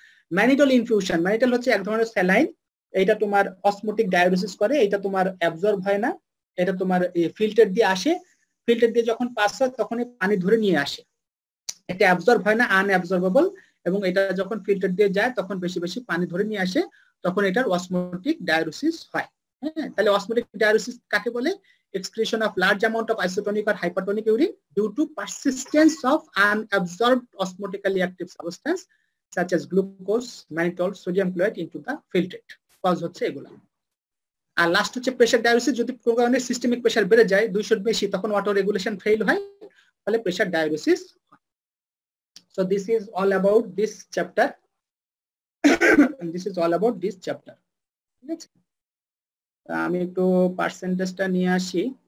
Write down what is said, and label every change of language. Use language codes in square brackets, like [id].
[bn] Mannitol infusion, mannitol হচ্ছে এক ধরনের স্যালাইন, এটা তোমার অসমোটিক ডায়ুরেসিস করে, এটা তোমার অ্যাবজর্ব হয় না, এটা তোমার ফিল্টার দিয়ে আসে, ফিল্টার দিয়ে যখন পাস হয় তখন পানি ধরে নিয়ে আসে, এটা অ্যাবজর্ব হয় না, আনঅ্যাবজর্বেবল, এবং এটা যখন ফিল্টার দিয়ে যায় তখন বেশি বেশি পানি ধরে নিয়ে আসে, তখন এটার অসমোটিক ডায়ুরেসিস হয়। হ্যাঁ, তাহলে অসমোটিক ডায়ুরেসিস কাকে বলে? [en] excretion of large amount of isotonic or hypertonic urine due to persistence of unabsorbed osmotically active substance such as glucose, mannitol, sodium chloride into the filtrate. [bn] Cause হচ্ছে এগুলো। আর লাস্ট হচ্ছে প্রেসার ডায়ুরেসিস, যদি কোনো কারণে সিস্টেমিক প্রেসার বেড়ে যায় 200 বেশি, তখন অটো রেগুলেশন ফেল হয়, তাহলে প্রেসার ডায়ুরেসিস হয়। [en] So this is all about this chapter. And this is all about this chapter. [bn] ঠিক আছে, আমি একটু পার্সেন্টেজটা নিয়ে আসি।